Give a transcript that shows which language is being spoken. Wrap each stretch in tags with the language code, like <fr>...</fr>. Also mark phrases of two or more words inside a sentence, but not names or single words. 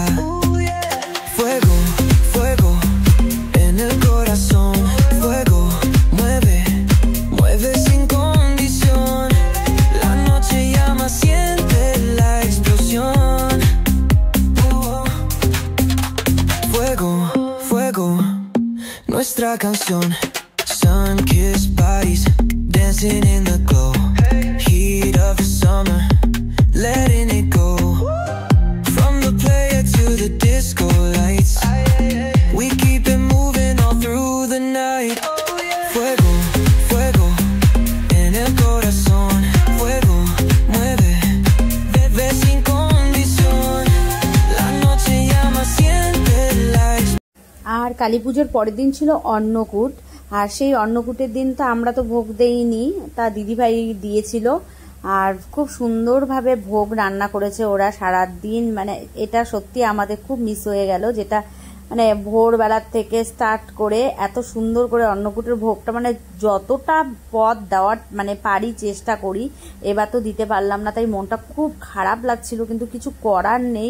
<es>Fuego, fuego en el corazón, fuego, mueve, mueve sin condición. La noche llama, siente la explosión. Fuego, fuego, nuestra canción.</es> <en>Sun-kissed bodies, dancing in the glow. Heat of the summer, letting it go. From the player to the disco lights, we keep it moving all through the night.</en> <es>Fuego, fuego, en el corazón. Fuego, mueve, bebe sin condición. La noche llama, siente la</es> <bn>আর কালী পুজোর পরের দিন ছিল অন্নকূট। আর সেই অন্নকূটের দিন তো আমরা তো ভোগ দেইনি, তা দিদিভাই দিয়েছিল। আর খুব সুন্দরভাবে ভোগ রান্না করেছে ওরা সারা দিন, মানে এটা সত্যি আমাদের খুব মিস হয়ে গেল, যেটা মানে ভোরবেলার থেকে স্টার্ট করে এত সুন্দর করে অন্নকূটের ভোগটা মানে যতটা পদ দেওয়ার মানে পারি চেষ্টা করি, এবার তো দিতে পারলাম না, তাই মনটা খুব খারাপ লাগছিল, কিন্তু কিছু করার নেই।</bn>